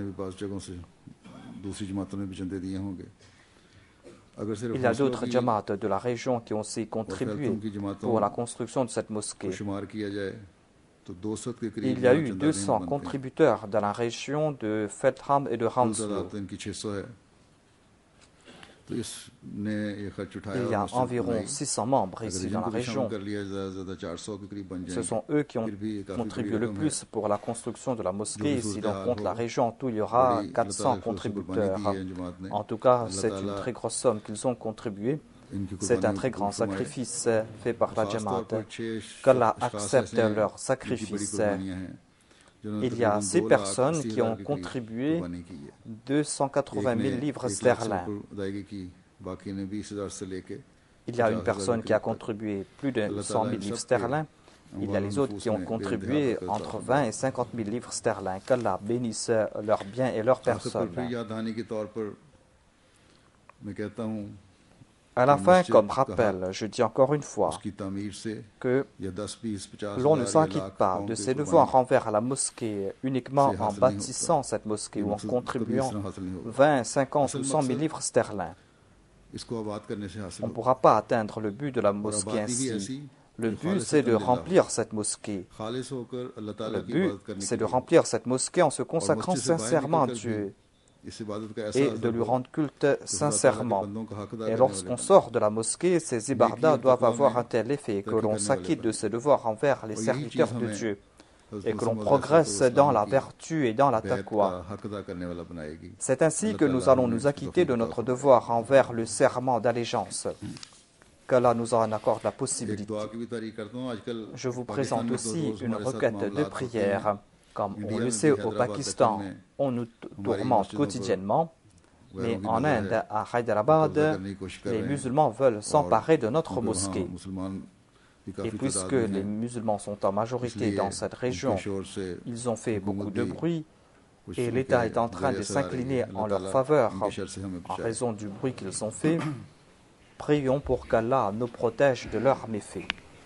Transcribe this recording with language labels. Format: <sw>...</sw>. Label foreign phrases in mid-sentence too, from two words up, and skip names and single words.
<fr>Il y a d'autres Jamaat de la région qui ont aussi contribué pour la construction de cette mosquée. Il y a eu 200 contributeurs dans la région de Feltham et de Hounslow.</fr> <ur>تو اس نے یہ خرچ اٹھایا</ur> <fr>Il y</fr> <ur>और</ur> <fr>a</fr> <ur>मस्जिद</ur> <fr>environ</fr> <ur>बनाई</ur> <fr>600 membres</fr> <ur>अगर</ur> <fr>ici</fr> <ur>रीजन</ur> <fr>dans la</fr> <ur>کو بھی شامل</ur> <fr>région.</fr> <ur>کر لیا زیادہ 400 کے قریب بن</ur> <fr>Ce</fr> <ur>जाएंगे</ur> <fr>sont eux qui ont</fr> <ur>پھر بھی یہ کافی بڑی</ur> <fr>contribué le</fr> <ur>رقم ہے</ur> <fr>plus pour la construction de la</fr> <ur>جو بھی</ur> <fr>mosquée. Si</fr> <ur>सूरत</ur> <fr>l'on</fr> <ur>हाल</ur> <fr>compte</fr> <ur>हो</ur> <fr>la région, en tout, il y</fr> <ur>बड़ी</ur> <fr>aura</fr> <ur>अल्लाह</ur> <fr>400</fr> <ur>تعالیٰ کی اس سے قربانی کی</ur> <fr>contributeurs.</fr> <ur>ہے جماعت نے</ur> <fr>En tout cas,</fr> <ur>अल्लाह</ur> <fr>c'est une</fr> <ur>ताला</ur> <fr>très grosse somme qu'ils ont contribuée.</fr> <ur>इनकी</ur> <fr>C'est un</fr> <ur>कुर्बानियों</ur> <fr>très</fr> <ur>को</ur> <fr>grand</fr> <ur>قبول فرمائے</ur> <fr>sacrifice fait par la</fr> <ur>خاص طور</ur> <fr>Jamaat.</fr> <ur>پر 6</ur> <fr>Qu'Allah</fr> <ur>अशखास</ur> <fr>accepte</fr> <ur>ایسے ہیں</ur> <fr>leur</fr> <ur>جن کی بڑی</ur> <fr>sacrifice.</fr> <ur>قربانیاں ہیں جنہوں نے</ur> <fr>Il y a</fr> <ur>तकरीबन</ur> <fr>6 personnes qui</fr> <ur>2,80,000</ur> <fr>ont</fr> <ur>کے قریب</ur> <fr>contribué</fr> <ur>قربانی کی ہے</ur> <fr>280 000 livres sterling.</fr> <ur>ادائیگی کی باقی نے 20,000 سے لے کے</ur> <fr>Il y a une</fr> <ur>50,000</ur> <fr>personne</fr> <ur>के</ur> <fr>qui a</fr> <ur>قریب تک</ur> <fr>contribué plus de</fr> <ur>अल्लाह</ur> <fr>100</fr> <ur>ताला</ur> <fr>000</fr> <ur>इन</ur> <fr>livres</fr> <ur>سب کے</ur> <fr>sterling. Il y a</fr> <ur>अमवाल</ur> <fr>les autres</fr> <ur>नफूस</ur> <fr>qui ont</fr> <ur>में</ur> <fr>contribué</fr> <ur>बेइंतहा</ur> <fr>entre</fr> <ur>बरकत</ur> <fr>20 et 50 000 livres sterling. Qu'Allah bénisse leurs biens et leurs</fr> <ur>آخر پر پھر</ur> <fr>personnes.</fr> <ur>یاد دہانی کے طور پر میں کہتا ہوں</ur> <fr>À la</fr> <ur>कि</ur> <fr>fin,</fr> <ur>मस्जिद</ur> <fr>comme</fr> <ur>का</ur> <fr>rappel, je dis encore une fois</fr> <ur>اس کی تعمیر سے</ur> <fr>que</fr> <ur>یا 10, 20, 50</ur> <fr>l'on ne</fr> <ur>ہزار یا</ur> <fr>s'inquiète</fr> <ur>लाख</ur> <fr>pas</fr> <ur>पाउंड</ur> <fr>de</fr> <ur>की</ur> <fr>ses devoirs</fr> <ur>कुर्बानी</ur> <fr>envers la mosquée uniquement</fr> <ur>से</ur> <fr>en</fr> <ur>حاصل نہیں</ur> <fr>bâtissant</fr> <ur>होता</ur> <fr>cette mosquée</fr> <ur>ये</ur> <fr>ou en</fr> <ur>مقصد کبھی</ur> <fr>contribuant</fr> <ur>اس سے حاصل نہیں ہوگا</ur> <fr>20, 50</fr> <ur>असल</ur> <fr>ou 100 000</fr> <ur>मकसद</ur> <fr>livres sterling.</fr> <ur>اس کو آباد کرنے سے حاصل</ur> <fr>On ne</fr> <ur>होगा</ur> <fr>pourra pas atteindre le but de la</fr> <ur>और</ur> <fr>mosquée</fr> <ur>آبادی بھی</ur> <fr>ainsi.</fr> <ur>ऐसी</ur> <fr>Le</fr> <ur>कि</ur> <fr>but, c'est de</fr> <ur>خالصتاً للہ हो</ur> <fr>remplir cette mosquée.</fr> <ur>خالص ہو کر اللہ تعالیٰ</ur> <fr>Le</fr> <ur>की</ur> <fr>but,</fr> <ur>इबादत करने</ur> <fr>c'est</fr> <ur>के</ur> <fr>de</fr> <ur>लिए</ur> <fr>remplir cette mosquée en se</fr> <ur>और</ur> <fr>consacrant</fr> <ur>مسجد سے باہر</ur> <fr>sincèrement à</fr> <ur>نکل کر بھی</ur> <fr>Dieu</fr> <ur>اس عبادت کا ایسا</ur> <fr>et de</fr> <ur>असर</ur> <fr>lui</fr> <ur>हो</ur> <fr>rendre culte</fr> <ur>کہ خدا تعالیٰ کے</ur> <fr>sincèrement.</fr> <ur>بندوں کا حق ادا</ur> <fr>Et</fr> <ur>करने</ur> <fr>lorsqu'on</fr> <ur>वाले</ur> <fr>sort de la mosquée, ces</fr> <ur>नेकी</ur> <fr>ibadas</fr> <ur>और</ur> <fr>doivent</fr> <ur>तकवा</ur> <fr>avoir</fr> <ur>में</ur> <fr>un tel effet que</fr> <ur>तरक्की</ur> <fr>l'on</fr> <ur>کرنے والے</ur> <fr>s'acquitte de</fr> <ur>बने</ur> <fr>ses devoirs envers les</fr> <ur>اور یہی</ur> <fr>serviteurs</fr> <ur>चीज़</ur> <fr>de</fr> <ur>हमें</ur> <fr>Dieu</fr> <ur>हज़रत</ur> <fr>et que l'on</fr> <ur>मसीह</ur> <fr>progresse dans la</fr> <ur>की</ur> <fr>vertu et dans la</fr> <ur>बैत</ur> <fr>taqwa.</fr> <ur>کا حق ادا کرنے والا بنائے گی</ur> <fr>C'est ainsi</fr> <ur>अल्लाह</ur> <fr>que</fr> <ur>ताला</ur> <fr>nous allons</fr> <ur>हमें</ur> <fr>nous</fr> <ur>इसकी</ur> <fr>acquitter de</fr> <ur>توفیق عطا</ur> <fr>notre</fr> <ur>फरमाए</ur> <fr>devoir envers le serment d'allégeance. Qu'Allah nous en accorde la</fr> <ur>एक</ur> <fr>possibilité.</fr> <ur>دعا کی بھی تعریف کرتا ہوں آج کل</ur> <fr>Je vous</fr> <ur>पाकिस्तान</ur> <fr>présente</fr> <ur>میں تو</ur> <fr>aussi</fr> <ur>रोज़</ur> <fr>une</fr> <ur>ہمارے ساتھ</ur> <fr>requête de</fr> <ur>معاملات ہوتے ہیں</ur> <fr>prière. Comme on</fr> <ur>इंडिया</ur> <fr>le</fr> <ur>में</ur> <fr>sait,</fr> <ur>भी</ur> <fr>au</fr> <ur>हैदराबाद दक्कन</ur> <fr>Pakistan,</fr> <ur>में</ur> <fr>on nous</fr> <ur>हमारी</ur> <fr>tourmente</fr> <ur>مسجدوں پر</ur> <fr>quotidiennement. Mais</fr> <ur>غیروں کی</ur> <fr>en</fr> <ur>नज़र</ur> <fr>Inde,</fr> <ur>है</ur> <fr>à</fr> <ur>कब्जा</ur> <fr>Hyderabad,</fr> <ur>کرنے کی کوشش کر</ur> <fr>les</fr> <ur>رہے ہیں</ur> <fr>musulmans veulent</fr> <ur>और</ur> <fr>s'emparer de notre</fr> <ur>کیونکہ وہاں</ur> <fr>mosquée.</fr> <ur>مسلمان بھی</ur> <fr>Et</fr> <ur>काफ़ी</ur> <fr>puisque</fr> <ur>تعداد میں</ur> <fr>les</fr> <ur>हैं</ur> <fr>musulmans sont en majorité</fr> <ur>इसलिए</ur> <fr>dans cette</fr> <ur>उनके</ur> <fr>région,</fr> <ur>شور سے</ur> <fr>ils ont fait beaucoup</fr> <ur>हुकूमत</ur> <fr>de</fr> <ur>भी</ur> <fr>bruit</fr> <ur>कुछ</ur> <fr>et</fr> <ur>उनके</ur> <fr>l'État est en train de</fr> <ur>ذریعے سے آ رہی ہے</ur> <fr>s'incliner</fr> <ur>अल्लाह</ur> <fr>en leur</fr> <ur>ताला</ur> <fr>faveur</fr> <ur>ان کے شر سے ہمیں</ur> <fr>en</fr> <ur>बचाए</ur> <fr>raison du bruit qu'ils ont fait. Prions pour qu'Allah nous protège de leurs méfaits.</fr>